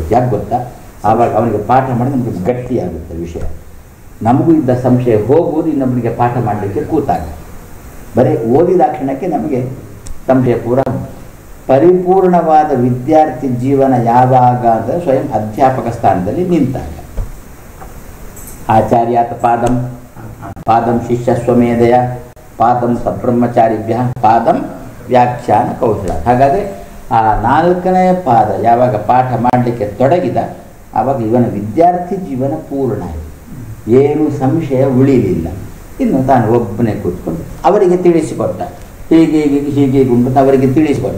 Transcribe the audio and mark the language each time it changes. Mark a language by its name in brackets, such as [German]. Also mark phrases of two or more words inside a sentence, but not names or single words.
[Kannada] ಯಾಕೆ ಗೊತ್ತಾ, ಆವಾಗ ಅವನಿಗೆ ಪಾಠ ಮಾಡಿ ನಮಗೆ ಗಟ್ಟಿಯಾಗುತ್ತೆ ವಿಷಯ. ನಮಗೂ ಇದ್ದ ಸಂಶಯ ಹೋಗುವುದು ಇನ್ನೊಬ್ಬನಿಗೆ ಪಾಠ ಮಾಡಲಿಕ್ಕೆ ಕೂತಾಗ. ಬರೀ ಓದಿದ ಕ್ಷಣಕ್ಕೆ ನಮಗೆ ಸಂಶಯ ಪೂರ. ಪರಿಪೂರ್ಣವಾದ ವಿದ್ಯಾರ್ಥಿ ಜೀವನ ಯಾವಾಗ ಅಂದರೆ ಸ್ವಯಂ ಅಧ್ಯಾಪಕ ಸ್ಥಾನದಲ್ಲಿ ನಿಂತಾಗ. [Sanskrit] ಆಚಾರ್ಯಾತ್ ಪಾದಂ ಪಾದಂ ಶಿಷ್ಯ ಸ್ವಮೇಧಯ ಪಾದಂ ಸಬ್ರಹ್ಮಚಾರಿಭ್ಯ ಪಾದಂ ವ್ಯಾಖ್ಯಾನ ಕೌಶಲ. [Kannada] ಹಾಗಾದರೆ ಆ 4ನೇ ಪಾದ ಯಾವಾಗ ಪಾಠ ಮಾಡಲಿಕ್ಕೆ ತೊಡಗಿದ ಆವಾಗ ಇವನ ವಿದ್ಯಾರ್ಥಿ ಜೀವನ ಪೂರ್ಣ ಆಯಿತು. ಏನು ಸಂಶಯ ಉಳಿಲಿಲ್ಲ. ಇನ್ನು ತಾನು ಒಬ್ಬನೇ ಕೂತ್ಕೊಂಡು ಅವರಿಗೆ ತಿಳಿಸಿಕೊಟ್ಟ, ಹೀಗೆ ಹೀಗೆ ಉಂಟು ಅವರಿಗೆ ತಿಳಿಸಿಕೊಟ್ಟ.